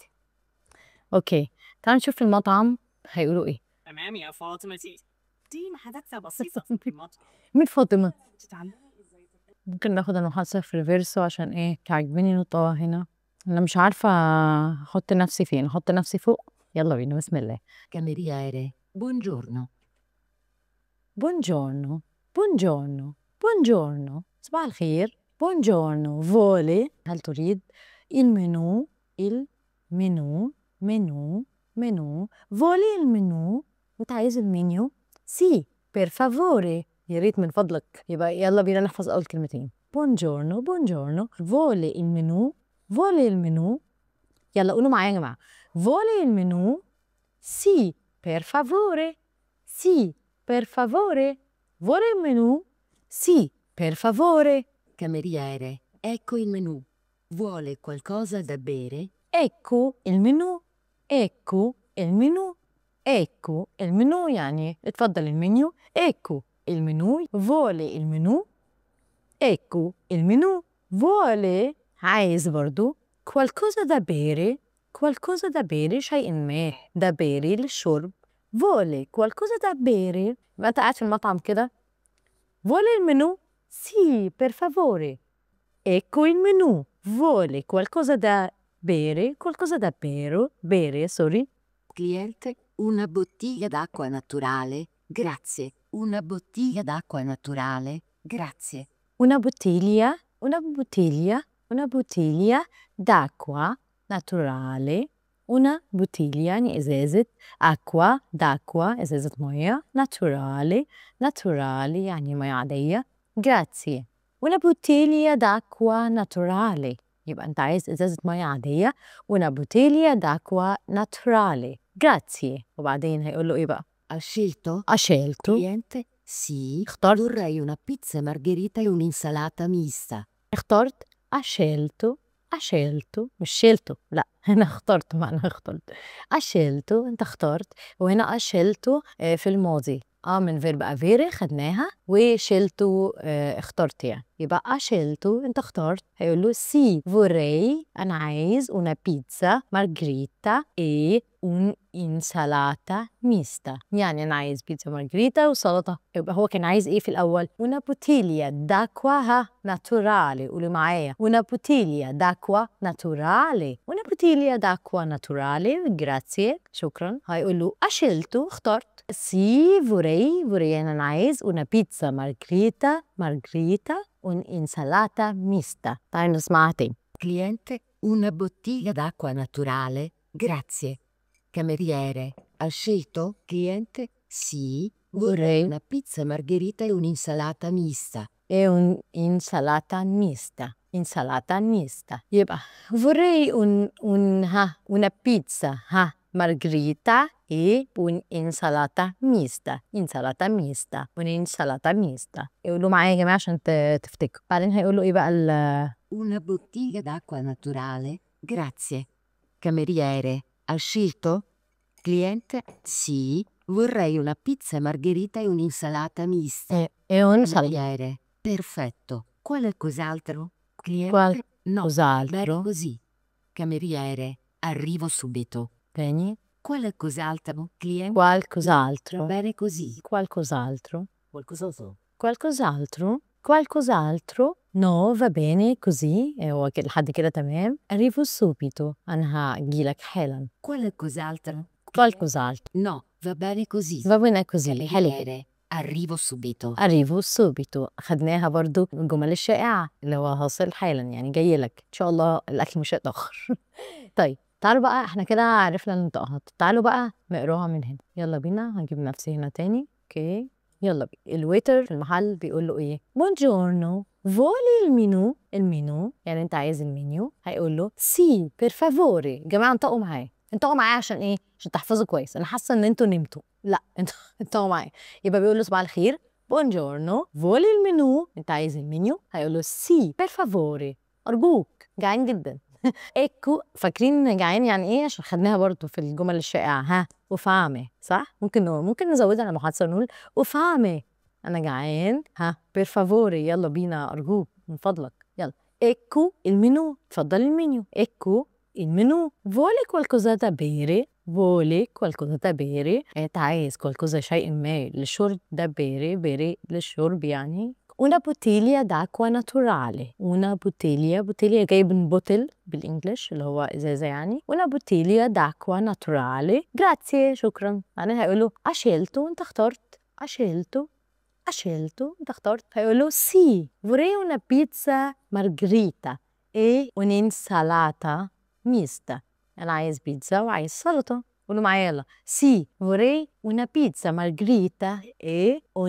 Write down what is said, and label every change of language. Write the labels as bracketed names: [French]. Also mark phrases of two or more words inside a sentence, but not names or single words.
[Arabic] اوكي تعالوا نشوف المطعم هيقولوا ايه. تمام يا فاطمة دي محادثة بسيطة في المطعم. مين فاطمة؟ تتعلمي ممكن ناخد المحادثة في ريفيرسو عشان ايه تعجبني نطقها هنا. انا مش عارفة احط نفسي فين احط نفسي فوق. يلا بينا بسم الله. [Italian] Cameriere, buongiorno. [Arabic] buongiorno صباح الخير. [Italian] buongiorno vuole [Arabic] هل تريد المنيو vuole المنيو انت عايز المنيو [Italian] sì per favore [Arabic] يا ريت من فضلك. يبقى يلا بينا نحفظ اول كلمتين [Italian] buongiorno vuole [Arabic] المنيو يلا قولوا معايا يا جماعه vuole المنيو [Italian] sì per favore vuole il menù? Sì, per favore. Cameriere, ecco il menù. Vuole qualcosa da bere? Ecco il menù [Arabic] يعني اتفضل المنيو. [Italian] ecco il menù vuole il menù. ecco il menù vuole [Arabic] عايز برضو [Italian] qualcosa da bere [Arabic] شيء ما [Italian] da bere للشرب. vuole qualcosa da bere [Arabic] يبقى انت قاعد في المطعم كده [Italian] vuole il menù? Sì, per favore. Ecco il menù. Vuole qualcosa da bere? Sorry. Cliente, una bottiglia d'acqua naturale. Grazie. Una bottiglia d'acqua naturale. Grazie. Una bottiglia d'acqua naturale. una bottiglia [Arabic] يعني إزازة أكوا d'acqua إزازة مَيّة naturale يعني مَيّة عادية [Italian] grazie una bottiglia d'acqua naturale [Arabic] يبقى أنت عايز إزازة مَيّة عادية [Italian] una bottiglia d'acqua naturale grazie [Arabic] وبعدين هيقول له إيه بقى؟ [Italian] Ha scelto? ha scelto Cliente? Sì. [Arabic] اخترت [Italian] Vorrei una pizza margherita e un'insalata mista. [Arabic] اخترت [Italian] ha scelto [Arabic] مش شيلته لأ هنا اخترت معناها اخترت [Italian] ha scelto [Arabic] أنت اخترت وهنا [Italian] ha scelto [Arabic] في الماضي من verb avere خدناها وشيلته اخترت يعني يبقى [Italian] ha scelto [Arabic] أنت اخترت هيقول له [Italian] sì vorrei [Arabic] أنا عايز [Italian] una pizza margherita e un'insalata mista [Arabic] يعني أنا عايز بيتزا مارجريتا وسلطة يبقى هو كان عايز إيه في الأول؟ [Italian] una bottiglia d'acqua naturale [Arabic] قولوا معايا [Italian] una bottiglia d'acqua naturale una bottiglia d'acqua naturale grazie [Arabic] شكرا هيقول له [Italian] ha scelto اخترت sì vorrei [Arabic] يعني أنا عايز [Italian] una pizza margherita un'insalata mista [Arabic] تعالوا نسمعها تاني [Italian] Cliente? Una bottiglia d'acqua naturale? Grazie. Cameriere? Ha scelto? Cliente? Sì. Vorrei una pizza margherita e un'insalata mista. e un'insalata insalata mista يبقى vorrei una pizza margherita e insalata mista [Arabic] يقولوا معايا يا جماعة عشان تفتكروا بعدين هيقولوا إيه بقى [Italian] Una bottiglia d'acqua naturale? Grazie. Cameriere? Ha scelto? Cliente? Sì. Vorrei una pizza margherita e un'insalata mista. e un'insalata Cameriere? Perfetto. Qualcos'altro? Cliente? No. qualcos'altro Bene così. Cameriere? Arrivo subito. bene Qualcos'altro? Cliente? qualcos'altro Bene così. qualcos'altro Qualcos'altro? qualcos'altro no va bene così [Arabic] هو كده لحد كده تمام [Italian] arrivo subito [Arabic] أنا هاجيلك حالا [Italian] Qualcos'altro? qualcos'altro No, va bene così. va bene così حلو Cameriere? Arrivo subito. arrivo subito [Arabic] خدناها برضو من الجمل الشائعة اللي هو هصل حالا يعني جاي لك إن شاء الله الأكل مش هيتأخر طيب تعالوا بقى احنا كده عرفنا ننطقها تعالوا بقى نقراها من هنا يلا بينا هجيب نفسي هنا تاني اوكي يلا بينا الويتر في المحل بيقول له ايه [Italian] buongiorno vuole [Arabic] المنيو يعني انت عايز المنيو هيقول له [Italian] sì per favore [Arabic] جماعه انطقوا معايا عشان ايه عشان تحفظوا كويس انا حاسه ان انتوا نمتوا لا انطقوا معايا يبقى بيقول له صباح الخير [Italian] buongiorno vuole [Arabic] انت عايز المنيو هيقول له [Italian] sì per favore [Arabic] ارجوك جعان جدا ايكو فاكرين جعان يعني ايه عشان خدناها برضو في الجمل الشائعه وفامي صح ممكن نزودها على المحادثه ونقول وفامي انا جعان [Italian] per favore [Arabic] يلا بينا ارجوك من فضلك يلا ايكو المنيو اتفضل المنيو ايكو المنيو فولي [Italian] qualcosa da bere [Arabic] انت عايز qualcosa شيء ما للشرب ده بيري للشرب يعني [Italian] una bottiglia d'acqua naturale una bottiglia [Arabic] جاي من بوتل بالانجلش اللي هو ازازه يعني [Italian] una bottiglia d'acqua naturale grazie [Arabic] شكرا معناها هيقولوا scelto انت اخترت scelto انت اخترت هيقولوا [Italian] sì vorrei una pizza margherita e un'insalata mista [Arabic] انا عايز بيتزا وعايز سلطه قولوا معايا يلا [Italian] sì vorrei una pizza margherita e